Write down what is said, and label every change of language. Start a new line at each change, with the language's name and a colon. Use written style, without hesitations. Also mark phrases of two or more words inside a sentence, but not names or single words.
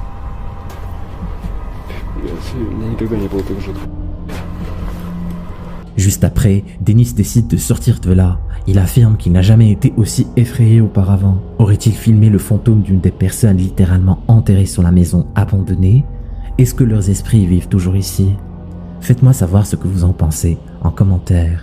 Russian: Пипец, у меня никогда не было так жутко.
French: Juste après, Dennis décide de sortir de là. Il affirme qu'il n'a jamais été aussi effrayé auparavant. Aurait-il filmé le fantôme d'une des personnes littéralement enterrées sur la maison abandonnée? Est-ce que leurs esprits vivent toujours ici? Faites-moi savoir ce que vous en pensez en commentaire.